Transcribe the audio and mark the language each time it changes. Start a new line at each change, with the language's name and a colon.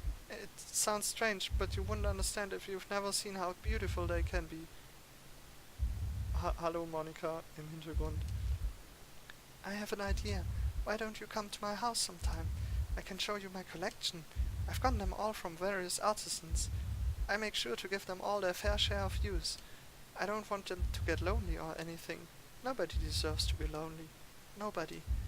English: It sounds strange, but you wouldn't understand if you've never seen how beautiful they can be.
German: Hallo, Monika, im Hintergrund.
English: I have an idea. Why don't you come to my house sometime? I can show you my collection. I've gotten them all from various artisans. I make sure to give them all their fair share of use. I don't want them to get lonely or anything. Nobody deserves to be lonely. Nobody.